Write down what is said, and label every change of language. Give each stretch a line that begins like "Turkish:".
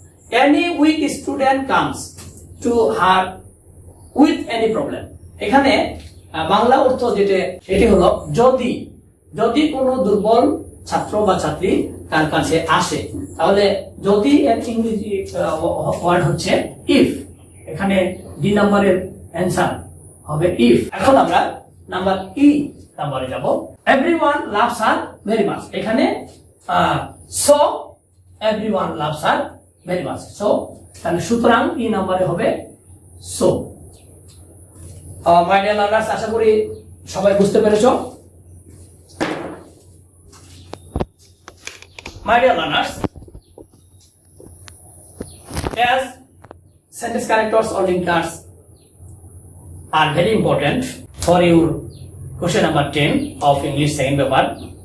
English: Any weak student comes to her with any problem.
Bangla: এখানে বাংলা অর্থ যেটা সেটি হলো যদি কোনো দুর্বল ছাত্র বা ছাত্রী তার কাছে আসে, তাহলে যদি এর ইংরেজি ওয়ার্ড হচ্ছে ইফ। এখানে ডি নাম্বারের অ্যান্সার হবে ইফ। এখন আমরা নাম্বার ই নাম্বারে যাব।
English: Everyone loves her very much.
Bangla: এখানে
English: So everyone loves her very much.
Bangla: So তাহলে সুতরাং ই নাম্বারে হবে সো।
English: my dear learners,
Bangla: আশা করি সবাই বুঝতে পেরেছো।
English: My dear learners, as sentence connectors or linkers are very important for your question number 10 of English second paper,